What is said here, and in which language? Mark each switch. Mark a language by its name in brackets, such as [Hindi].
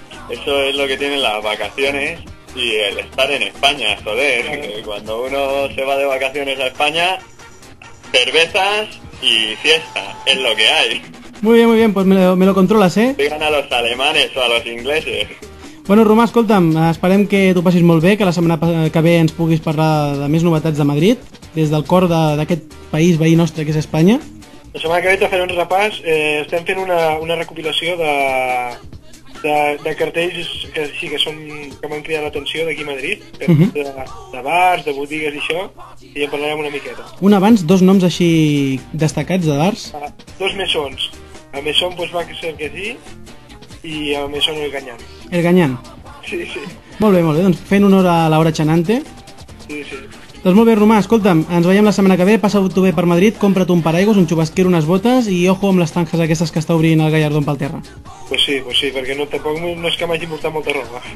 [Spanish] Eso es lo que tienen las vacaciones y el estar en España, joder. Claro. Cuando uno se va de vacaciones a España, cervezas y fiesta, es lo que hay. Muy bien, pues me lo controles, eh? Digan a los alemanes o a los ingleses. [Catalan] Bueno, Romà, escolta'm, esperem que t'ho passis molt bé, que la setmana que ve ens puguis parlar de més novetats de Madrid, des del cor d'aquest país veí nostre que és Espanya. La setmana que ve te faré un repàs, estem fent una recopilació de cartells que sí que m'han cridat l'atenció d'aquí a Madrid, de bars, de botigues i això, i en parlarem una miqueta. Un abans, dos noms així destacats de bars? Dos mesons. [Spanish] El mesón pues va a ser que sí, i el mesón el Gañán. El Gañán? Sí. [Catalan] Molt bé, doncs fent honor a l'hora xanante. Sí. Doncs molt bé, Romà, escolta'm, ens veiem la setmana que ve, passa-t'ho bé per Madrid, compra't un paraigües, un xubasquero, unes botes i ojo amb les tanques aquestes que està obrint el Gallardón pel terra. [Spanish] Pues sí, [Catalan] perquè tampoc no és que m'hagi portat molta roba.